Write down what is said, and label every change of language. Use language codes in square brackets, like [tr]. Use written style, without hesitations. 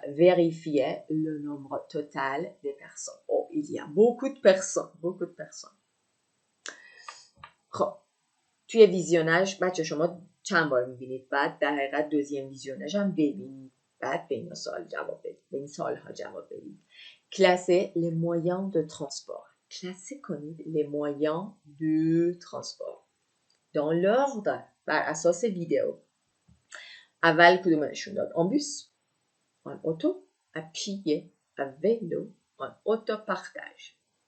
[fr] Vérifier le nombre total des personnes. Oh, il y a beaucoup de personnes. [fa] خب توی ویزیوناژ بچه شما چند بار میبینید؟ بعد در حقیقت دوزیم ویزیوناژ هم ببینید، بعد به این سوالها جواب بدید. [fr] Classer les moyens de transport. Classer [fa] کنید [fr] les moyens de transport dans l'ordre [fa] بر اساس ویدئو. اول کدومشون داد؟ [fr] En bus, en auto, à pied, à vélo, en autopartage.